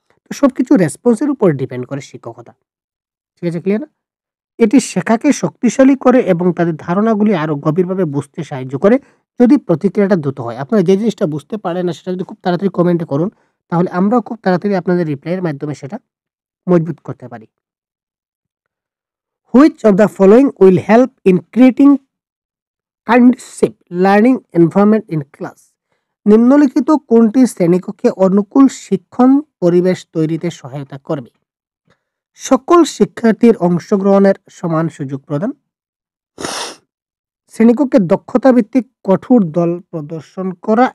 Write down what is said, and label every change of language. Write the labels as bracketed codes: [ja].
[bn] তো সবকিছু রেসপন্স এর উপর ডিপেন্ড করে শিক্ষকতা। ঠিক আছে, ক্লিয়ার না? এটি শেখাকে শক্তিশালী করে এবং তাদের ধারণাগুলি আরো গভীরভাবে বুঝতে সাহায্য করে যদি প্রতিক্রিয়াটা দ্রুত হয়। আপনারা যে জিনিসটা বুঝতে পারেন না সেটা যদি খুব তাড়াতাড়ি কমেন্টে করুন, তাহলে আমরাও খুব তাড়াতাড়ি আপনাদের রিপ্লাইয়ের মাধ্যমে সেটা মজবুত করতে পারি। [en] Which of the following will help in creating conducive learning environment in class? [bn] নিম্নলিখিত কোনটি শ্রেণীকক্ষে অনুকূল শিক্ষণ পরিবেশ তৈরিতে সহায়তা করবে? সকল শিক্ষার্থীর অংশগ্রহণের সমান সুযোগ প্রদান, শ্রেণীকক্ষে দক্ষতা ভিত্তিক কঠোর দল প্রদর্শন করা।